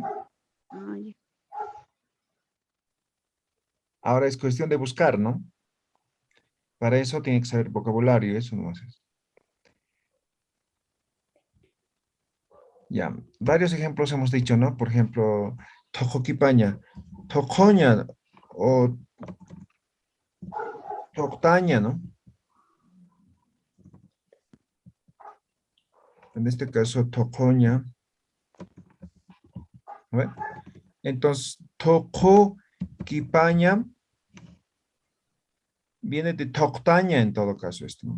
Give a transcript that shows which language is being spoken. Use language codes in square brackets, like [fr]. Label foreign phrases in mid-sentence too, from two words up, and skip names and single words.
[es] Ay, Ahora es cuestión de buscar, ¿no? Para eso tiene que saber vocabulario, eso no haces. Ya, varios ejemplos hemos dicho, ¿no? Por ejemplo, [ay] tojoquipaña, tocoña o toctaña, [es] ¿no? En este caso, tocoña. ¿No ve? Entonces, tocoquipaña viene de toctaña en todo caso esto, ¿no?